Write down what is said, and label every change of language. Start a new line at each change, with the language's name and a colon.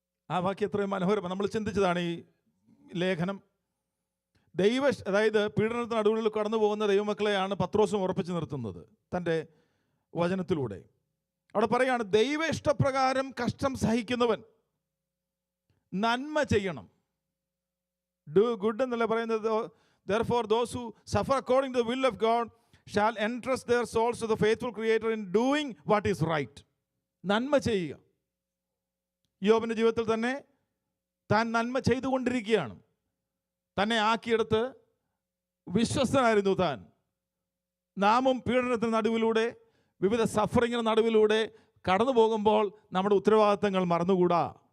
Malayalam: ആ വാക്യം എത്രയും മനോഹരമാണ്. നമ്മൾ ചിന്തിച്ചതാണ് ഈ ലേഖനം. അതായത് പീഡനത്തിന് നടുവിൽ കടന്നു പോകുന്ന ദൈവമക്കളെയാണ് പത്രോസും ഉറപ്പിച്ചു നിർത്തുന്നത് തൻ്റെ വചനത്തിലൂടെ. അവിടെ പറയുകയാണ്, ദൈവ ഇഷ്ടപ്രകാരം കഷ്ടം സഹിക്കുന്നവൻ നന്മ ചെയ്യണം.
English: do good
Malayalam: എന്നല്ല പറയുന്നത്.
English: Therefore those who suffer according to the will of God shall entrust their souls to the faithful Creator in doing what is right.
Malayalam: നന്മ ചെയ്യുക. യോബിൻ്റെ ജീവിതത്തിൽ തന്നെ താൻ നന്മ ചെയ്തുകൊണ്ടിരിക്കുകയാണ്. തന്നെ ആക്കിയെടുത്ത് വിശ്വസ്തനായിരുന്നു താൻ. നാമും പീഡനത്തിന് നടുവിലൂടെ, വിവിധ സഫറിങ്ങിന് നടുവിലൂടെ കടന്നു പോകുമ്പോൾ നമ്മുടെ ഉത്തരവാദിത്തങ്ങൾ മറന്നുകൂടാ.